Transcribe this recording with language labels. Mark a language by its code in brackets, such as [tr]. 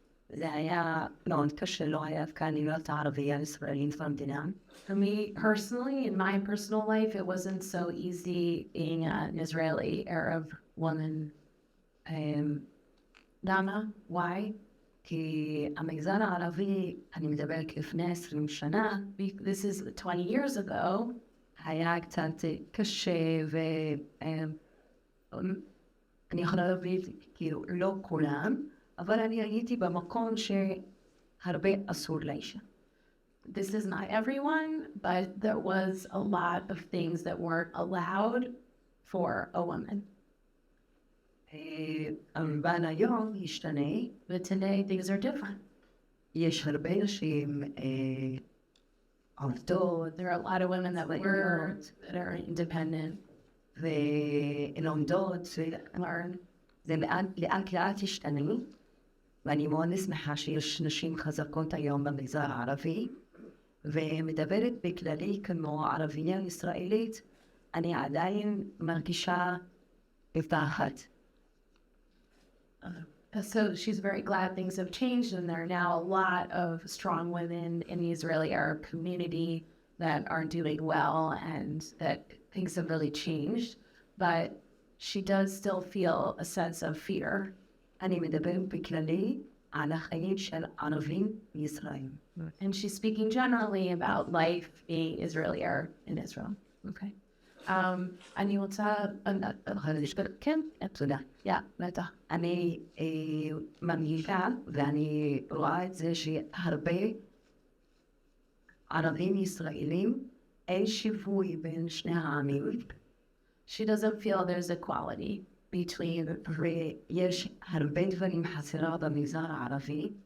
[he] זה היה מאוד קשה, לא היה כאן להיות ערבייה ישראלית במדינה. [en] For me personally, in my personal life, it wasn't so easy being an Israeli Arab woman. [he] למה? [en] Why? [he] כי המגזר הערבי, אני מדברת לפני 20 שנה, [en] This is 20 years ago. [he] היה קצת קשה, ואני יכולה להגיד, כאילו, לא כולם, אבל אני הייתי במקום שהרבה אסור לאישה. [en] This is not everyone, but there was a lot of things that weren't allowed for a woman. [he] אבל היום השתנה. [en] But today things are different. [he] יש הרבה נשים עובדות. [en] There are a lot of women that work, that are independent. [he] והן עומדות [en] learn. [he] זה לאט לאט השתנה. ואני מאוד שמחה שיש נשים חזקות היום במגזר הערבי. ומדברת בכללי כמו ערבייה ישראלית, אני עדיין מרגישה בפחד. [en] So she's very glad things have changed, and there are now a lot of strong women in the Israeli Arab community that are doing well and that things have really changed. But she does still feel a sense of fear. [he] אני מדברת בכללי על החיים של ערבים בישראל. [en] And she's speaking generally about life being Israeli Arab in Israel. [he] Okay. אני רוצה... כן, תודה. בטח. אני מרגישה ואני רואה את זה שהרבה ערבים ישראלים אין שיווי בין שני העמים. [en] She doesn't feel there's equality between... [he] ויש הרבה דברים חסרה במגזר הערבי.